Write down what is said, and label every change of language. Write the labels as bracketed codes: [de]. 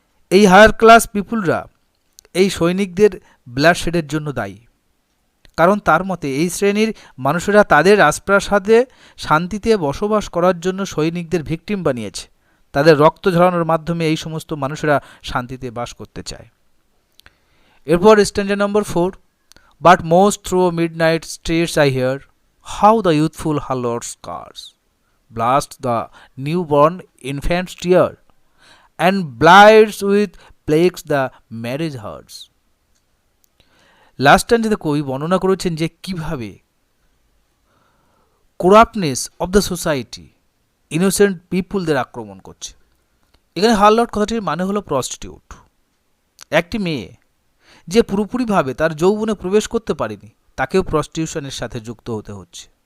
[bn] এই higher class পিপুলরা এই সৈনিকদের ব্লাডশেডের জন্য দায়ী, কারণ তার মতে এই শ্রেণীর মানুষেরা তাদের রাজপ্রাসাদে শান্তিতে বসবাস করার জন্য সৈনিকদের ভিকটিম বানিয়েছে। তাদের রক্ত ঝরানোর মাধ্যমে এই সমস্ত মানুষেরা শান্তিতে বাস করতে চায়। এরপর standard number 4, [en] But most through midnight streets I hear how the youthful harlots cars blast the newborn infant's tear and blights with plagues the marriage hearts. [bn] Last স্ট্যান্ডার্ডে কবি বর্ণনা করেছেন যে কিভাবে করাপ্টনেস অব দ্য সোসাইটি ইনোসেন্ট পিপুলদের আক্রমণ করছে। এখানে হারলট কথাটির মানে হলো প্রস্টিটিউট। একটি মেয়ে যে পুরোপুরিভাবে তার যৌবনে প্রবেশ করতে পারেনি তাকেও প্রস্টিটিউশনের সাথে যুক্ত হতে হচ্ছে।